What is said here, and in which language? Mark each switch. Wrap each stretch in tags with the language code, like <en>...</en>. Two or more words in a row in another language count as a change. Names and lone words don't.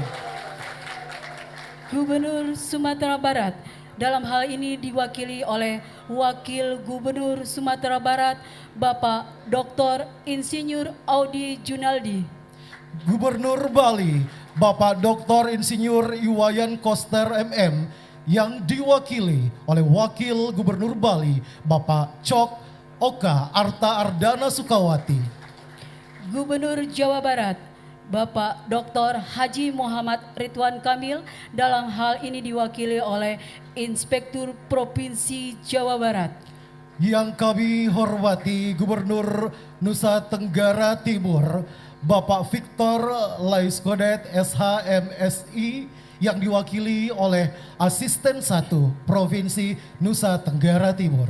<id>Gubernur Sumatera Barat dalam hal ini diwakili oleh Wakil Gubernur Sumatera Barat Bapak Dr. Insinyur Audi Junaldi. Gubernur Bali Bapak Dr. Insinyur Iwayan Koster MM yang diwakili oleh Wakil Gubernur Bali Bapak Cok Oka Arta Ardana Sukawati. Gubernur Jawa Barat Bapak Dr. Haji Muhammad Ridwan Kamil, dalam hal ini diwakili oleh Inspektur Provinsi Jawa Barat. Yang kami hormati Gubernur Nusa Tenggara Timur Bapak Victor Laiskodet SHMSI yang diwakili oleh Asisten 1 Provinsi Nusa Tenggara Timur.</id>